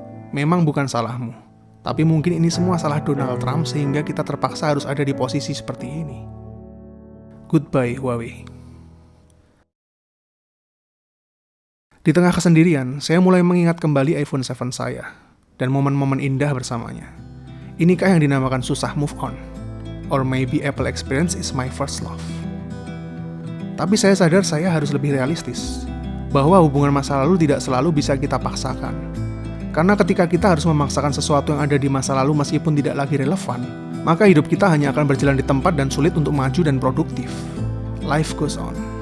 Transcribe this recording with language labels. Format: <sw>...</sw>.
<id>Memang bukan salahmu, tapi mungkin ini semua salah Donald Trump sehingga kita terpaksa harus ada di posisi seperti ini.</id> <en>Goodbye, Huawei.</en> <id>Di tengah kesendirian, saya mulai mengingat kembali iPhone 7 saya, dan momen-momen indah bersamanya. Inikah yang dinamakan susah</id> <en>move on? Or maybe Apple experience is my first love?</en> <id>Tapi saya sadar saya harus lebih realistis, bahwa hubungan masa lalu tidak selalu bisa kita paksakan. Karena ketika kita harus memaksakan sesuatu yang ada di masa lalu meskipun tidak lagi relevan, maka hidup kita hanya akan berjalan di tempat dan sulit untuk maju dan produktif.</id> <en>Life goes on.</en>